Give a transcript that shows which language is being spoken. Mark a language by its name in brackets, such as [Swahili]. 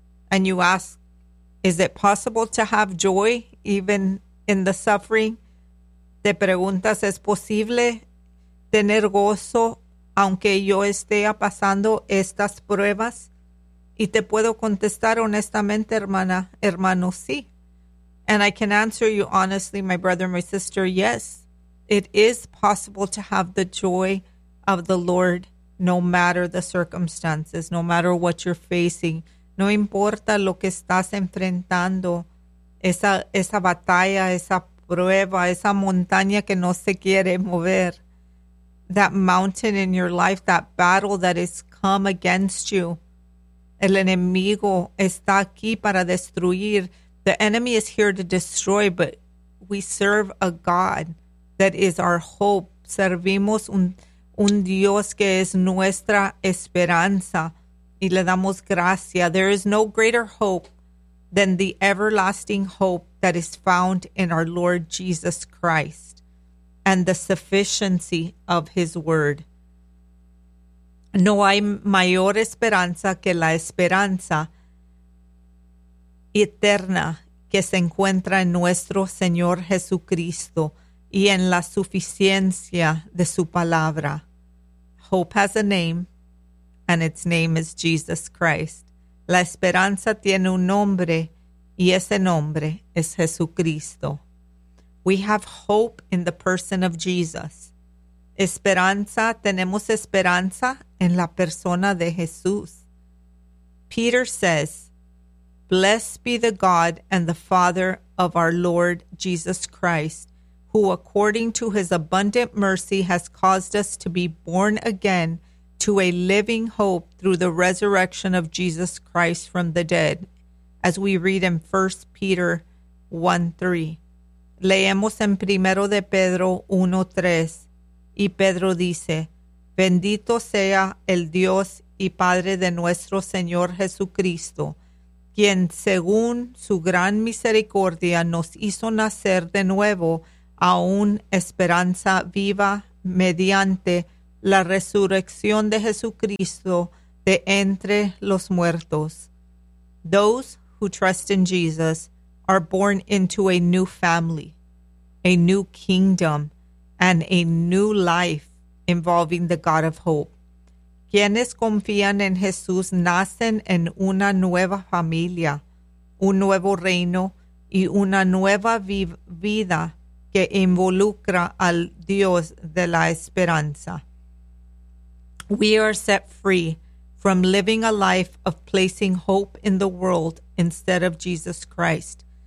[English] And you ask, is it possible to have joy even in the suffering? [Spanish] Te preguntas, ¿es posible tener gozo aunque yo esté pasando estas pruebas? Y te puedo contestar honestamente, hermana, hermano, sí. [English] And I can answer you honestly, my brother, my sister, yes. It is possible to have the joy of the Lord no matter the circumstances, no matter what you're facing. [Spanish] No importa lo que estás enfrentando, esa batalla, esa prueba, esa montaña que no se quiere mover. [English] That mountain in your life, that battle that has come against you. [Spanish] El enemigo está aquí para destruir. [English] The enemy is here to destroy, but we serve a God that is our hope. [Spanish] Servimos un Dios que es nuestra esperanza y le damos gracia. [English] There is no greater hope than the everlasting hope that is found in our Lord Jesus Christ and the sufficiency of his word. [Spanish] No hay mayor esperanza que la esperanza eterna que se encuentra en nuestro Señor Jesucristo y en la suficiencia de su palabra. [English] Hope has a name, and its name is Jesus Christ. [Spanish] La esperanza tiene un nombre, y ese nombre es Jesucristo. [English] We have hope in the person of Jesus. [Spanish] Esperanza, tenemos esperanza en la persona de Jesús. [English] Peter says, blessed be the God and the Father of our Lord Jesus Christ, who according to his abundant mercy has caused us to be born again to a living hope through the resurrection of Jesus Christ from the dead, as we read in 1 Peter 1:3. [Spanish] Leemos en 1 de Pedro 1:3. Y Pedro dice, bendito sea el Dios y Padre de nuestro Señor Jesucristo, quien según su gran misericordia nos hizo nacer de nuevo a una esperanza viva mediante la resurrección de Jesucristo de entre los muertos. [English] Those who trust in Jesus are born into a new family, a new kingdom, and a new life involving the God of hope. [Spanish] Quienes confían en Jesús nacen en una nueva familia, un nuevo reino, y una nueva vida que involucra al Dios de la esperanza. [English] We are set free from living a life of placing hope in the world instead of Jesus Christ.